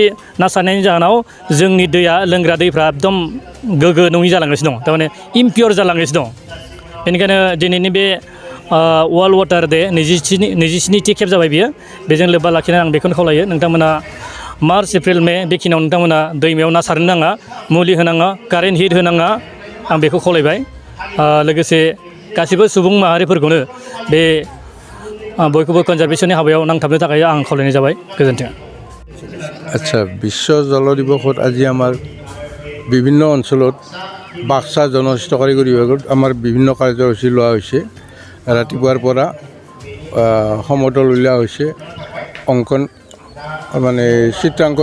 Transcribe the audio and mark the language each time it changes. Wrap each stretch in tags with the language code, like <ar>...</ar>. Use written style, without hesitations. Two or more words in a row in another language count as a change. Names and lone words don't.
<brx>ना सारनायनि जाहोनाव जोंनि दैया लोंग्रा दैफ्रा एकदम गोग्गो नङि जालांगासिनो दं थारमाने इमपियर जालांगासिनो दं बेनिखायनो दिनैनि बे वर्ल्ड वाटार डे 27थि खेब जाबाय बियो बेजों लोब्बा लाखिनानै आं बेखौनो खावलायो नोंथांमोना मार्च एप्रिल मे बेखिनियाव नोंथांमोना दैमायाव ना सारनो नाङा मुलि होनाङा</brx> <en>current heat</en> <brx>होनाङा आं बेखौ खावलायबाय लोगोसे गासिबो सुबुं माहारिफोरखौनो बे बयखौबो कनजारभेशननि हाबायाव नांथाबनो थाखाय आं खावलायनाय जाबाय गोजोन्थों</brx> <as>আচ্ছা বিশ্ব জল দিৱসত আজি আমাৰ বিভিন্ন অঞ্চলত বাক্সা জনহিতকাৰী বিভাগত আমাৰ বিভিন্ন কাৰ্যসূচী লোৱা হৈছে ৰাতিপুৱাৰ পৰা সমদল উলিওৱা হৈছে অংকন মানে চিত্ৰাংকন</as>